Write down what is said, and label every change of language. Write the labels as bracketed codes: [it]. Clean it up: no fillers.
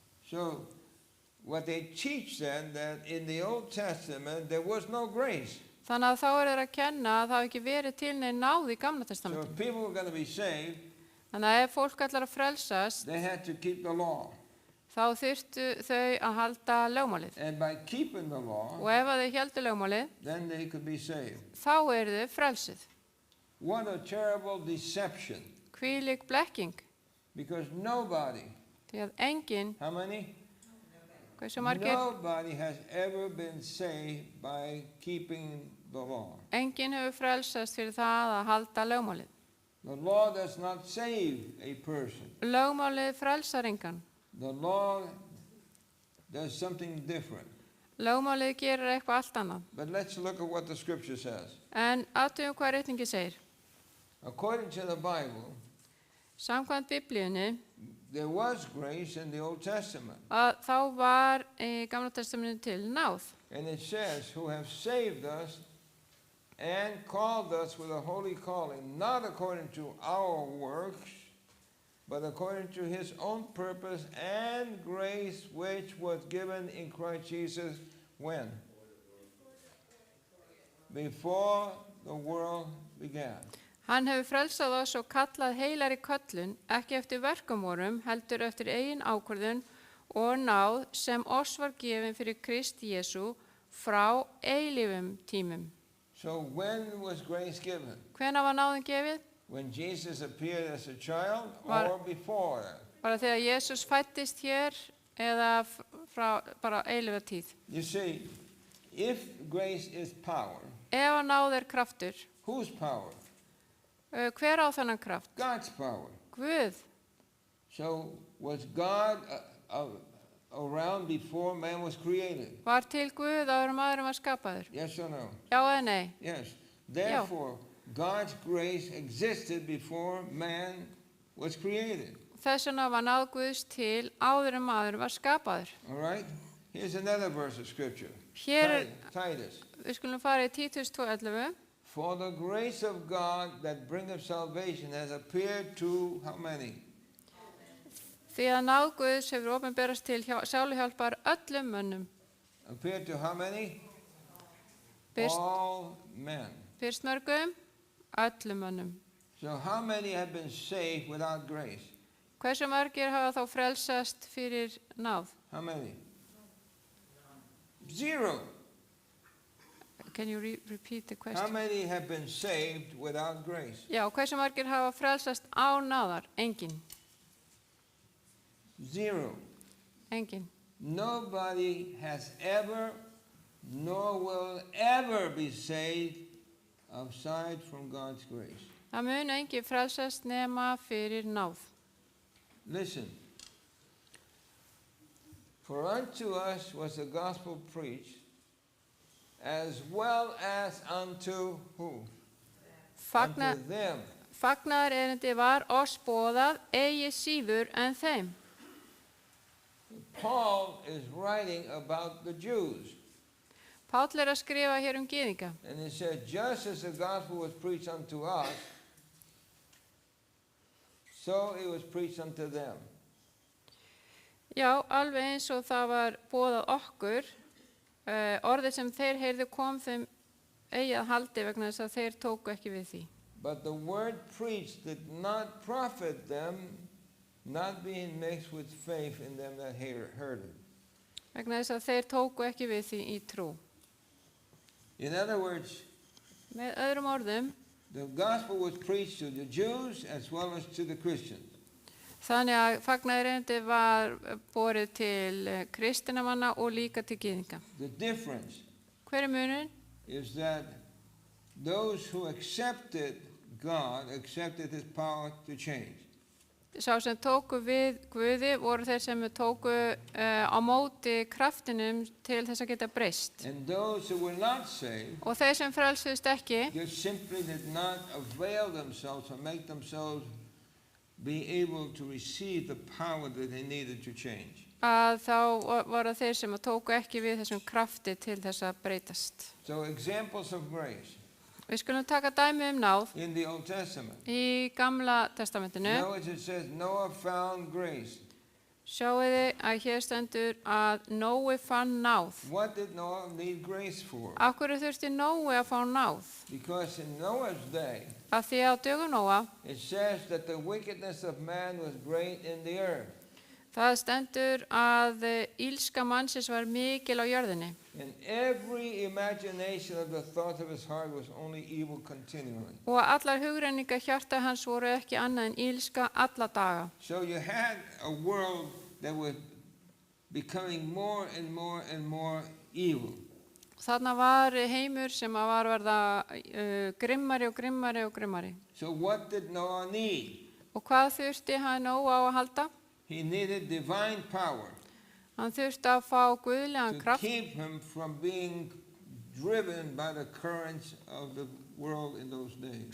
[en] So, what they teach then, that in the Old Testament there was no grace. [is] Þannig að þá þeir að kenna að það hafi ekki verið til neinn náð í Gamla [en] So [is] testamentinu. [en] if people were going to be saved, [is] Þannig að ef fólk ætlar að frelsast, [en] they had to keep the law. [is] þá þyrftu þau að halda lögmálið. [en] And by keeping the law, [is] Og ef að þau héldu lögmálið, [en] then they could be saved. [is] þá eru þau frelsuð. [en] What a terrible deception. [is] Hvílík blekking, [en] Because nobody, [is] því að enginn, [en] how many? [is] hversu margir, [en] Nobody has ever been saved by keeping the law. [is] enginn hefur frelsast fyrir það að halda lögmálið. [en] The law does not save a person. [is] Lögmálið frelsar engan. [en] The law does something different. [is] Lögmálið gerir eitthvað allt annað. [en] But let's look at what the scripture says. [is] En athugum hvað ritningi segir. [en] According to the Bible, [is] Samkvæmt Biblíunni, [en] there was grace in the Old Testament. [is] að þá var í Gamla testamentinu til náð. [en] And it says, who have saved us and called us with a holy calling, not according to our works, but according to his own purpose and grace, which was given in Christ Jesus when? Before the world began. [is] Hann hefur frelsað oss og kallað heilari köllun, ekki eftir verkum vorum, heldur eftir eigin ákvörðun og náð sem oss var gefin fyrir Krist Jesú frá eilífum tímum. [en] So when was grace given? [is] Hvenær var náðin gefið? [en] When Jesus appeared as a child [is] Var- [en] or before that? [is] Bara þegar Jesús fættist hér eða frá bara eilífa tíð. [en] You see, if grace is power, [is] Ef að náð er kraftur, [en] whose power? [is] hver á þennan kraft? [en] God's power. [is] Guð. [en] So was God around before man was created? [is] Var til Guð áður en maðurinn var skapaður? [en] Yes or no? [is] Já eða nei? [en] Yes. Therefore, God's grace existed before man was created. [is] Þess vegna var náð Guðs til áður en maðurinn var skapaður. [en] All right? Here's another verse of scripture. [is] Hér [en] Titus. [is] við skulum fara í Títus 2:11. [en] For the grace of God that bringeth salvation has appeared to how many? [is] Því að náð Guðs hefur opinberast til sáluhjálpar öllum mönnum. [en] Appeared to how many? [is] Fyrst, [en] All men. [is] fyrst mörgum, öllum mönnum. [en] So how many have been saved without grace? [is] Hversu margir hafa þá frelsast fyrir náð? [en] How many? Zero. Can you repeat the How question? many have been saved without grace? [is] Já, hversu margir hafa frelsast á náðar? Engin. [en] Zero. [is] Engin. [en] Nobody has ever, nor will ever be saved aside from God's grace. [is] Það mun engin frelsast nema fyrir náð. [en] Listen. For unto us was the gospel preached, as well as unto who? Unto them. [is] Fagnaðar erindi var oss boðað eigi síður en þeim. [en] Paul is writing about the Jews. [is] Páll er að skrifa hér gyðinga. [en] And he said, just as the gospel was preached unto us, so it was preached unto them. [is] Já, alveg eins og það var boðað okkur, orðið sem þeir heyrðu kom þeim eigi að haldi vegna þess að þeir tóku ekki við því. [en] But the word preached did not profit them, not being mixed with faith in them that heard it. [is] Vegna þess að þeir tóku ekki við því í trú. [en] In other words, [is] Með öðrum orðum, [en] the gospel was preached to the Jews as well as to the Christians. [is] þannig að fagnaðar erindi var borið til kristinamanna og líka til gyðinga. [en] The difference [is] Hver er munurinn? [en] is that those who accepted God accepted his power to change. [is] Sá sem tóku við Guði voru þeir sem tóku á móti kraftinum til þess að geta breyst. [en] And those who were not saved [is] Og þeir sem frelsuðust ekki, [en] just simply did not avail themselves or make themselves be able to receive the power that they needed to change. [is] að þá voru þeir sem tóku ekki við þessum krafti til þess að breytast. [en] So examples of grace. [is] Við skulum taka dæmi náð [en] in the Old Testament. [is] í Gamla testamentinu. [en] Notice it says Noah found grace. [is] Sjáiði að hér stendur að Nói fann náð. [en] What did Noah need grace for? [is] Af hverju þurfti Nói að fá náð? [en] Because in Noah's day, [is] Af því að á dögum Nóa, [en] it says that the wickedness of man was great in the earth. [is] það stendur að ílska mannsins var mikil á jörðinni. [en] And every imagination of the thoughts of his heart was only evil continually. [is] Og allar hugrenningar hjarta hans voru ekki annað en ílska alla daga. [en] So you had a world that was becoming more and more and more evil. [is] Þarna var heimur sem að var verða grimmari og grimmari og grimmari. [en] So what did Noah need? [is] Og hvað þurfti hann Nóa á að halda? [en] He needed divine power [is] Hann þurfti að fá guðlegan [en] to [is] kraft [en] keep him from being driven by the currents of the world in those days.